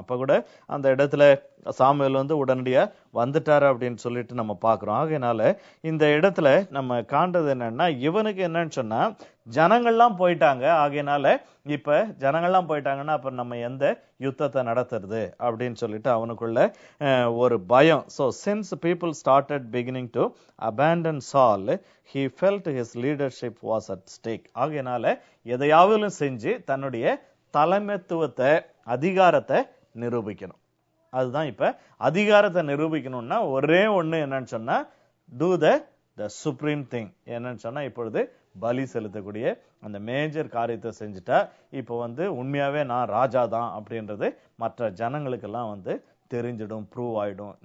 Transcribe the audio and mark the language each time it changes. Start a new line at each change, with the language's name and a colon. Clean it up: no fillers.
Tamil: அப்ப கூட அந்த இடத்துல சாமுவேல் வந்து உடனடியா வந்துட்டாரு அப்படின்னு சொல்லிட்டு நம்ம பார்க்கிறோம். ஆகையினால இந்த இடத்துல நம்ம காண்றது என்னன்னா, இவனுக்கு என்னன்னு சொன்னா ஜனங்கள்லாம் போயிட்டாங்க. ஆகையினால இப்ப ஜனங்கள்லாம் போயிட்டாங்கன்னா அப்ப நம்ம எந்த யுத்தத்தை நடத்துறது அப்படின்னு சொல்லிட்டு அவனுக்குள்ள ஒரு பயம்.
English: So since people started beginning to abandon Saul, he felt his leadership was at stake.
Tamil: ஆகையினால எதையாவது செஞ்சு தன்னுடைய தலைமைத்துவத்தை, அதிகாரத்தை நிரூபிக்கணும். அதுதான் இப்ப அதிகாரத்தை நிரூபிக்கணும்னா ஒரே ஒண்ணு என்னன்னு சொன்னா,
English: do the supreme thing.
Tamil: என்னன்னு சொன்னா இப்பொழுது பலி செலுத்தக்கூடிய அந்த மேஜர் காரியத்தை செஞ்சுட்டா இப்ப வந்து உண்மையாவே நான் ராஜா தான் அப்படின்றது மற்ற ஜனங்களுக்கெல்லாம் வந்து தெரிஞ்சிடும், ப்ரூவ் ஆயிடும்.